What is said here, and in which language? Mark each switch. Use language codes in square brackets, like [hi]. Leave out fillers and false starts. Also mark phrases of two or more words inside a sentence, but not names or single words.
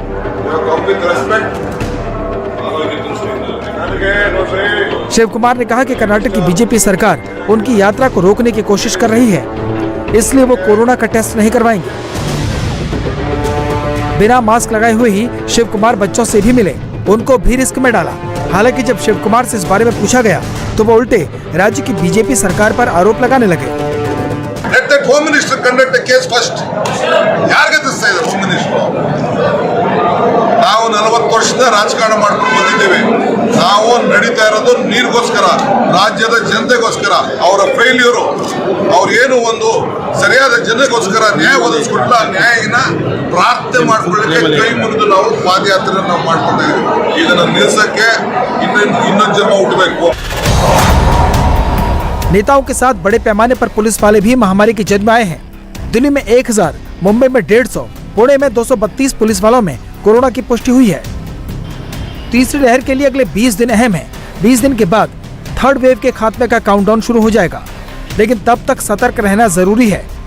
[hi] शिव कुमार ने कहा कि कर्नाटक की बीजेपी सरकार उनकी यात्रा को रोकने की कोशिश कर रही है, इसलिए वो कोरोना का टेस्ट नहीं करवाएंगे। बिना मास्क लगाए हुए ही शिव कुमार बच्चों से भी मिले, उनको भी रिस्क में डाला। हालांकि जब शिव कुमार से इस बारे में पूछा गया तो वो उल्टे राज्य की बीजेपी सरकार पर आरोप लगाने लगे। [en] Let the Home Minister conduct a case first. [kn] ಯಾರಿಗೆ ತಿಳಿಸ್ತಾ ಇದ್ದಾರೆ [en] Home Minister? [kn] ನಾವು 40 ವರ್ಷದ ರಾಜಕಾರಣ ಮಾಡ್ಕೊಂಡು ಬಂದಿದ್ದೇವೆ. ನಾವು ನಡೀತಾ ಇರೋದು ನೀರಿಗೋಸ್ಕರ, ರಾಜ್ಯದ ಜನತೆಗೋಸ್ಕರ. ಅವರ ಫೇಲ್ಯೂರು, ಅವ್ರು ಏನು ಒಂದು ಸರಿಯಾದ ಜನತೆಗೋಸ್ಕರ ನ್ಯಾಯ ಒದಗಿಸ್ಕೊಟ್ಟಿಲ್ಲ, ನ್ಯಾಯನ ಪ್ರಾರ್ಥನೆ ಮಾಡ್ಕೊಳ್ಳಿಕ್ಕೆ ಕೈ ಮುರಿದು ನಾವು ಪಾದಯಾತ್ರೆ ನಾವು ಮಾಡ್ಕೊತಾ ಇದ್ದೀವಿ. ಇದನ್ನ ನಿಲ್ಲಿಸಕ್ಕೆ ಇನ್ನೊಂದು ಜನ್ಮ ಹುಟ್ಟಬೇಕು। [hi] नेताओं के साथ बड़े पैमाने पर पुलिस वाले भी महामारी की जद में आए हैं। दिल्ली में 1000, मुंबई में 150, पुणे में 232 पुलिस वालों में कोरोना की पुष्टि हुई है। तीसरी लहर के लिए अगले 20 दिन अहम है। 20 दिन के बाद [en] third wave [hi] के खात्मे का काउंटडाउन शुरू हो जाएगा, लेकिन तब तक सतर्क रहना जरूरी है।